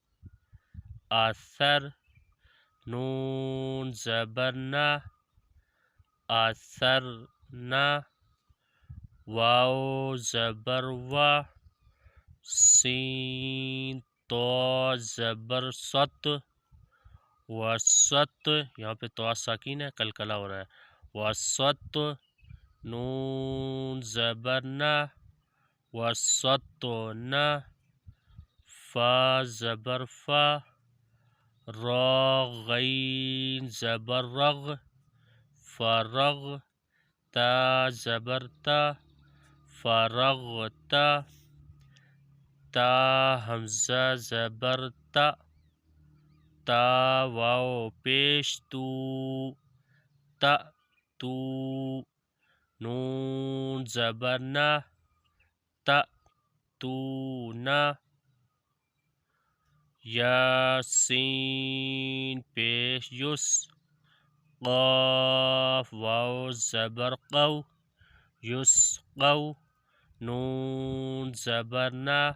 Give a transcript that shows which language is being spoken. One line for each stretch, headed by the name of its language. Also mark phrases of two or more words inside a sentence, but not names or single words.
Urdu: آثر، نون زبر نا، آثر نا، واو زبر وا، سین تو زبر ست، وسط، یہاں پہ تو ساکین ہے، کلکلا ہو رہا ہے، وسط، نون زبر نا، وسط نا، فا زبر فا، را غین زبر رغ، فرغ، تا زبر تا، فرغتا، تا حمزہ زبر تا، تا واو پیش تو، تا تو، نون زبر نا، تا تو نا، یا سین پیش یس، قاف واو زبر قو، یسقو، نون زبر نا،